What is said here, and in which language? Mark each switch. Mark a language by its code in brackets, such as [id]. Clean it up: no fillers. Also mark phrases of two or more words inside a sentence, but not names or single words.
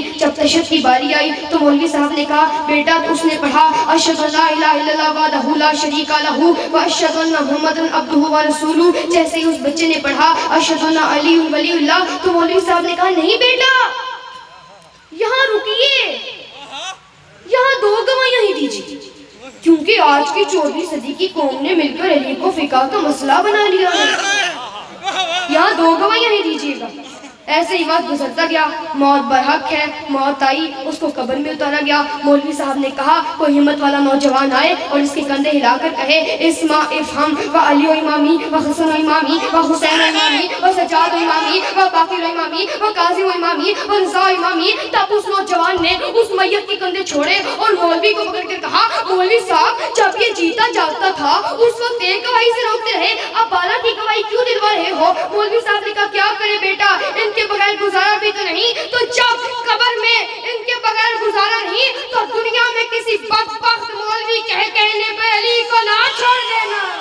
[ur] جب تشہد کی باری آئی تو مولوی صاحب نے کہا بیٹا اس نے پڑھا [ar] اشہد ان لا الہ الا اللہ وحدہ لا شریک لہ واشہد ان محمد عبدہ ورسولہ، [ur] جیسے ہی اس بچے نے پڑھا [ar] اشہد ان علی ولی اللہ [ur] تو مولوی صاحب نے کہا نہیں بیٹا یہاں رکیے، یہاں 2 گواہیاں ہی دیجیے، کیونکہ آج کی 14ویں صدی کی قوم نے مل کر علی کو فقہ کا مسئلہ بنا لیا ہے، یہاں 2 گواہیاں ہی دیجیے گا۔ ایسے ہی وقت گزرتا گیا، موت برحق ہے، موت آئی، اس کو قبر میں اتارا گیا۔ مولوی صاحب نے کہا کوئی ہمت والا نوجوان آئے اور اس کے کندھے ہلا کر کہے [ar] اسما افہم و علی و امامی و حسن و امامی و حسین و امامی و سجاد و امامی و باقر و امامی و قاضی و امامی و رضا و امامی۔ [ur] تب اس نوجوان نے اس میت کے کندھے چھوڑے اور مولوی کو پکڑ کر کہا مولوی صاحب جب یہ جیتا جاگتا تھا اس وقت ایک گواہی سے روکتے رہے، اب بالا کی گواہی کیوں دلوا رہے ہو؟ مولوی صاحب نے کہا کیا کرے بیٹا، ان کے بغیر گزارا بھی تو نہیں، تو جب قبر میں ان کے بغیر گزارا نہیں تو دنیا میں کسی بدبخت مولوی کہنے پہ علی کو نہ چھوڑ دینا۔